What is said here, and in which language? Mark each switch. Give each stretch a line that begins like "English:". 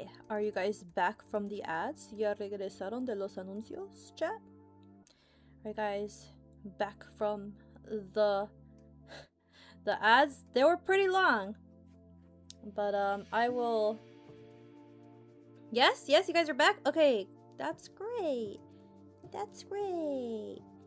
English: Are you guys back from the ads?
Spanish: ¿Ya regresaron de los anuncios, chat?
English: Are you guys back from the ads? They were pretty long. But I will... Yes, you guys are back? Okay, that's great. That's great.